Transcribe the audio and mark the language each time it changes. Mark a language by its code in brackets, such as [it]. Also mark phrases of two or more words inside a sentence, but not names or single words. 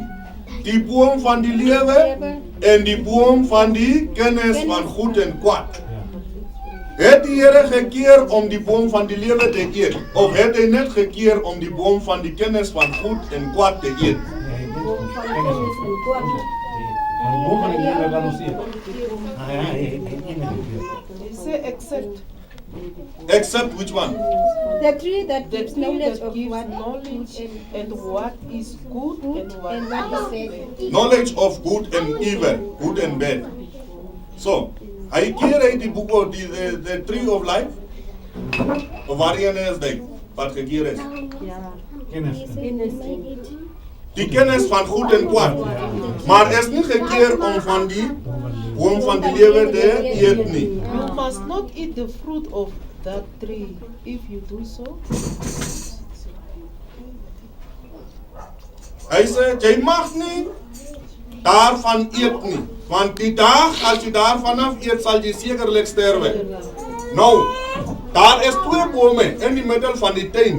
[af] Die boom van die lewe en die boom van die kennis van goed en kwaad. Het die Here gekeer om die boom van die lewe te eet? Of het hy net gekeer om die boom van die kennis van goed en kwaad te eet? [en] Say except. Except which one? The tree that The gives tree knowledge that of gives what knowledge and what is good and what and what is bad. Knowledge of good and evil, good and bad. So, [af] hy keer uit die boek oor [en] the tree of life? [af] Of waarin is dit wat gekeer is? Die kennis van goed en kwaad. Maar is nie gekeer om van die boom van die lewe te eet nie. [en] You must not eat the fruit of that tree. If you do so, [af] Hy sê, jy mag nie daarvan eet nie. Want die dag as jy daarvan af eet, sal jy sekerlik sterwe. Nou, daar is 2 bome in die middel van die tuin.